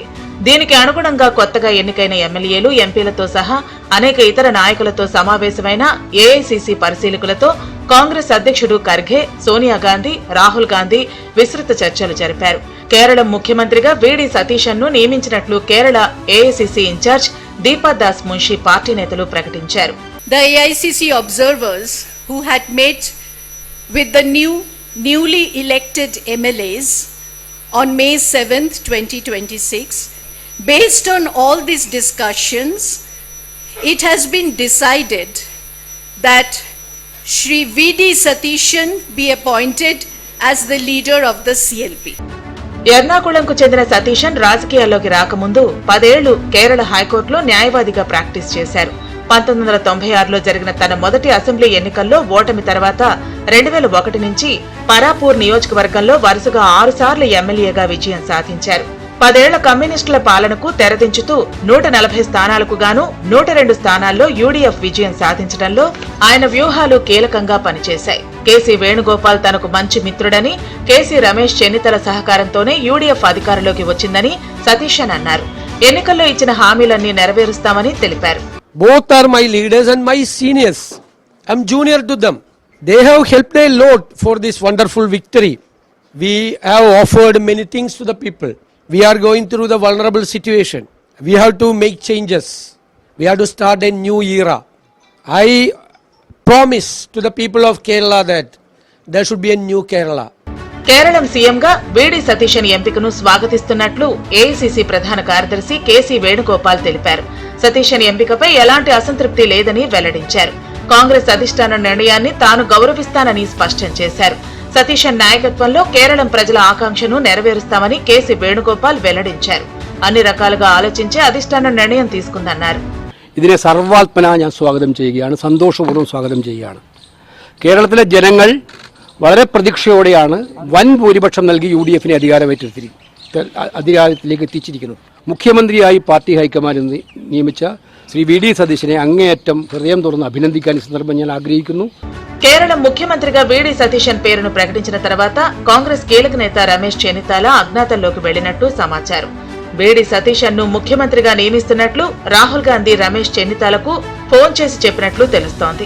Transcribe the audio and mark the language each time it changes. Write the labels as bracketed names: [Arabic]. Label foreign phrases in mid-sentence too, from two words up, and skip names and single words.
[Telugu] దీనికి అనుగుణంగా కొత్తగా ఎన్నికైన ఎమ్మెల్యేలు, ఎంపీలతో సహా అనేక ఇతర నాయకులతో సమావేశమైన ఏఐసీసీ పరిశీలకులతో కాంగ్రెస్ అధ్యక్షుడు ఖర్గే, సోనియా గాంధీ, రాహుల్ గాంధీ విస్తృత చర్చలు జరిపారు. కేరళ ముఖ్యమంత్రిగా వీడి సతీశన్ ను నియమించినట్లు కేరళ ఏఐసీసీ ఇన్ఛార్జ్ దీపక్ దాస్ మున్షి పార్టీ నేతలు ప్రకటించారు. [English] The AICC observers who had met with the newly elected MLAs on May 7th, 2026, based on all these discussions, it has been decided that Shri V.D. Satishan be appointed as the leader of the CLP. [Telugu] ఎర్నాకుళంకు చెందిన సతీశన్ రాజకీయాల్లోకి రాకముందు 10 ఏళ్లు కేరళ హైకోర్టులో న్యాయవాదిగా ప్రాక్టీస్ చేశారు. 1996లో జరిగిన తన మొదటి అసెంబ్లీ ఎన్నికల్లో ఓటమి తర్వాత 2001 నుంచి పరాపూర్ నియోజకవర్గంలో వరుసగా 6 సార్లు ఎమ్మెల్యేగా విజయం సాధించారు. 10 ఏళ్ల కమ్యూనిస్టుల పాలనకు తెరదించుతూ 140 స్థానాలకు గాను 102 స్థానాల్లో యూడీఎఫ్ విజయం సాధించడంలో ఆయన వ్యూహాలు కీలకంగా పనిచేశాయి. కేసీ వేణుగోపాల్ తనకు మంచి మిత్రుడని, కేసీ రమేష్ చెన్నితల సహకారంతోనే యూడీఎఫ్ అధికారంలోకి వచ్చిందని సతీశన్ అన్నారు. ఎన్నికల్లో ఇచ్చిన హామీలన్నీ నెరవేరుస్తామని తెలిపారు. [English] Both are my leaders and my seniors. I'm junior to them. They have helped a lot for this wonderful victory. We have offered many things to the people. We are going through the vulnerable situation. We have to make changes. We have to start a new era. I promise to the people of Kerala that there should be a new Kerala. [Telugu] కేరళం సీఎంగా వీడి సతీశన్ ఎంపికను స్వాగతిస్తున్నట్లు ఏఐసీసీ ప్రధాన కార్యదర్శి కేసీ వేణుగోపాల్ తెలిపారు. సతీశన్ ఎంపికపై ఎలాంటి అసంతృప్తి లేదని వెల్లడించారు. కాంగ్రెస్ అధిష్టాన నిర్ణయాన్ని తాను గౌరవిస్తానని స్పష్టం చేశారు. సతీశన్ నాయకత్వంలో కేరళం ప్రజల ఆకాంక్షను నెరవేరుస్తామని కేసీ వేణుగోపాల్ వెల్లడించారు. అన్ని రకాలుగా ఆలోచించే అధిష్టానం నిర్ణయం తీసుకుందన్నారు. [Malayalam] ഇതിനെ സർവാത്മന ഞാൻ സ്വാഗതം ചെയ്യുകയാണ്, സന്തോഷപൂർവ്വം സ്വാഗതം ചെയ്യുകയാണ്. കേരളത്തിലെ ജനങ്ങൾ വളരെ പ്രതീക്ഷയോടെയാണ് വൻ ഭൂരിപക്ഷം നൽകി യുഡിഎഫിനെ അധികാരത്തിലേക്ക് എത്തിച്ചിരിക്കുന്നത്. മുഖ്യമന്ത്രിയായി പാർട്ടി ഹൈക്കമാൻഡ് നിയമിച്ച ശ്രീ വി.ഡി. സതീശനെ അങ്ങേയറ്റം ഹൃദയം തുറന്ന് അഭിനന്ദിക്കാൻ ഈ సందర్భం ഞാൻ ఆగ్రహిക്കുന്നു. [Telugu] కేరళం ముఖ్యమంత్రిగా వీడి సతీశన్ పేరును ప్రకటించిన తర్వాత కాంగ్రెస్ కీలక నేత రమేష్ చెన్నితాల అజ్ఞాతంలోకి వెళ్లినట్టు సమాచారం. వీడి సతీశన్ ను ముఖ్యమంత్రిగా నియమిస్తున్నట్లు రాహుల్ గాంధీ రమేష్ చెన్నితాలకు ఫోన్ చేసి చెప్పినట్లు తెలుస్తోంది.